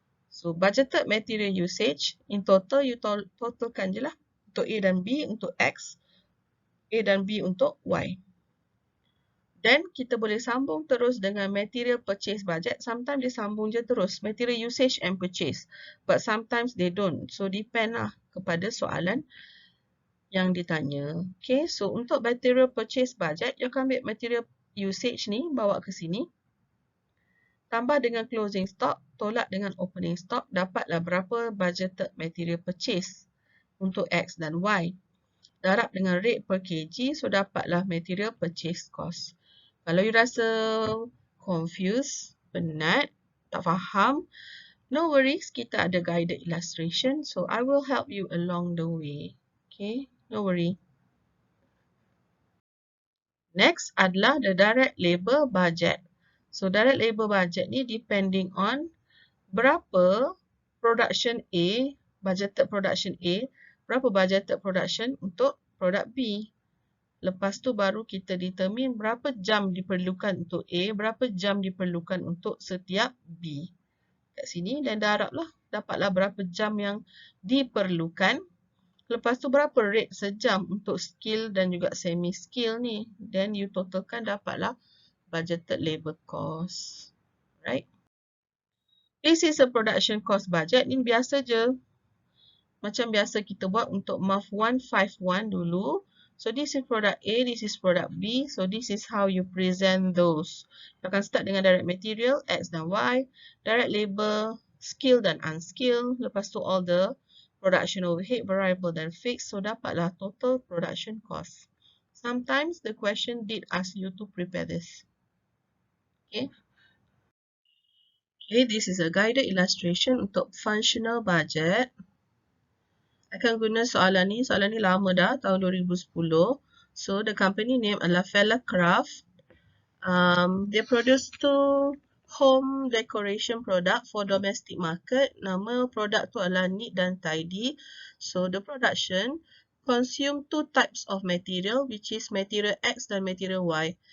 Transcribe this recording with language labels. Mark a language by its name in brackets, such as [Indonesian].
[English] So, budgeted material usage, in total, you [Malay] totalkan je lah. Untuk A dan B, untuk X, A dan B untuk Y. Then, kita boleh sambung terus dengan material purchase budget. Sometimes dia sambung je terus. [English] Material usage and purchase. But sometimes they don't. [Malay] So, depend lah kepada soalan yang ditanya. Okay, so untuk material purchase budget, you akan ambil material usage ni, bawa ke sini. Tambah dengan closing stock, tolak dengan opening stock, dapatlah berapa budgeted material purchase untuk X dan Y. Darab dengan rate per kg, so dapatlah material purchase cost. Kalau you rasa confused, penat, tak faham, no worries, kita ada guided illustration. [English] So, I will help you along the way. Okay, no worry. Next adalah the direct labor budget. So, direct labor budget ni depending on berapa production A, budgeted production A, berapa budgeted production untuk produk B. [Malay] Lepas tu baru kita determine berapa jam diperlukan untuk A, berapa jam diperlukan untuk setiap B. Kat sini dan darablah, dapatlah berapa jam yang diperlukan. Lepas tu berapa rate sejam untuk skill dan juga semi skill ni. [English] Then you totalkan, dapatlah budgeted labor cost. Right? This is a production cost budget. [Malay] Ni biasa je. Macam biasa kita buat untuk MAF 151 dulu. [English] So, this is product A, this is product B. So, this is how you present those. You akan start dengan direct material, X dan Y. Direct labor, skill dan unskill. [Malay] Lepas tu, [English] all the production overhead, variable dan fixed. So, dapatlah total production cost. Sometimes, the question did ask you to prepare this. Okay. Okay, this is a guided illustration untuk functional budget. [Malay] Akan guna soalan ni lama dah, tahun 2010. [English] So, the company name adalah Fella Craft. They produce 2 home decoration product for domestic market. [Malay] Nama produk tu adalah Neat dan Tidy. [English] So, the production consume 2 types of material, which is material X dan material Y.